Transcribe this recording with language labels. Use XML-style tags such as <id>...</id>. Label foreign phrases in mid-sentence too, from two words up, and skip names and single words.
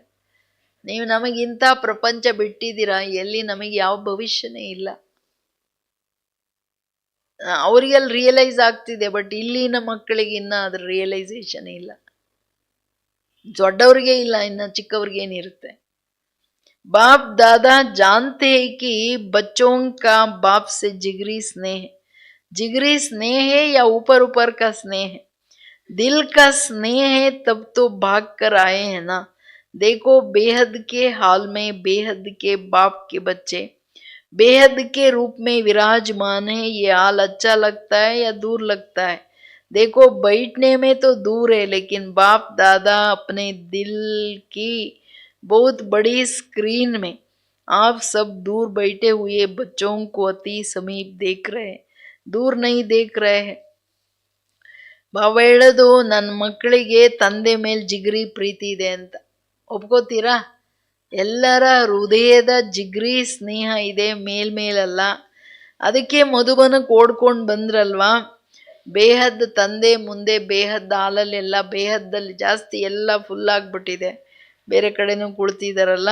<kn>ನೀವು ನಮಗಿಂಥ ಪ್ರಪಂಚ ಬಿಟ್ಟಿದ್ದೀರಾ, ಎಲ್ಲಿ ನಮಗೆ ಯಾವ ಭವಿಷ್ಯನೇ ಇಲ್ಲ. ಅವ್ರಿಗೆಲ್ಲ ರಿಯಲೈಸ್ ಆಗ್ತಿದೆ, ಬಟ್ ಇಲ್ಲಿನ ಮಕ್ಕಳಿಗೆ ಇನ್ನ ಅದ್ರ ರಿಯಲೈಸೇಷನ್ ಇಲ್ಲ. ದೊಡ್ಡವ್ರಿಗೆ ಇಲ್ಲ, ಇನ್ನು ಚಿಕ್ಕವ್ರಿಗೇನಿರುತ್ತೆ.</kn> <hi>बाप दादा जानते हैं कि बच्चों का बाप से जिगरी स्नेह है या ऊपर ऊपर का स्नेह है. दिल का स्नेह है तब तो भाग कर आए हैं ना. देखो बेहद के हाल में बेहद के बाप के बच्चे बेहद के रूप में विराजमान है. ये हाल अच्छा लगता है या दूर लगता है? देखो बैठने में तो दूर है, लेकिन बाप दादा अपने दिल की बहुत बड़ी स्क्रीन में आप सब दूर बैठे हुए बच्चों को अति समीप देख रहे हैं, दूर नहीं देख रहे हैं.</hi> <kn>ಬಾಬಾ ಹೇಳೋದು, ನನ್ನ ಮಕ್ಕಳಿಗೆ ತಂದೆ ಮೇಲೆ ಜಿಗ್ರಿ ಪ್ರೀತಿ ಇದೆ ಅಂತ ಒಪ್ಕೋತೀರಾ? ಎಲ್ಲರ ಹೃದಯದ ಜಿಗ್ರಿ ಸ್ನೇಹ ಇದೆ, ಮೇಲ್ಮೇಲಲ್ಲ. ಅದಕ್ಕೆ ಮಧುಬನಕ್ಕೆ ಓಡ್ಕೊಂಡು ಬಂದ್ರಲ್ವಾ. ಬೇಹದ್ ತಂದೆ ಮುಂದೆ ಬೇಹದ್ ಹಾಲಲ್ಲೆಲ್ಲ, ಬೇಹದ್ದಲ್ಲಿ ಜಾಸ್ತಿ ಎಲ್ಲ ಫುಲ್ ಆಗಿಬಿಟ್ಟಿದೆ, ಬೇರೆ ಕಡೆನೂ ಕುಳ್ತಿದಾರಲ್ಲ.</kn>